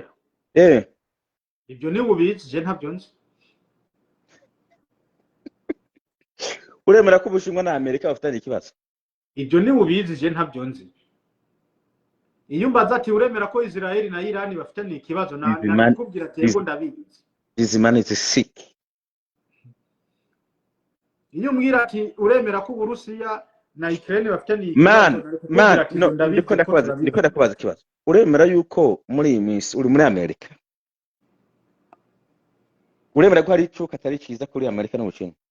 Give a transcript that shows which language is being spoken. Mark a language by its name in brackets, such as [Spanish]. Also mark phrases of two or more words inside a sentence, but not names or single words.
[Kinyarwanda] Ibyo ni bubizi je ntabyo nzi. Uremera ko Ubushinwa na Amerika bafatanye ikibazo? Ibyo ni bubizi je ntabyo nzi. Iyo mbaza ati uremera ko Israel na Iran bafitanye ikibazo na kubwira ati yego ndabizi. [English] This man is sick. [Kinyarwanda] Iyo mwira ati uremera ko Uburusiya na Ukraine bafitanye ikibazo. Man, ndiko ndakubaza ikibazo. Uremera yuko muri iyi minsi uri muri Amerika? Uremera ko hari icuka atari cyiza kuri Amerika n'Ubushinwa?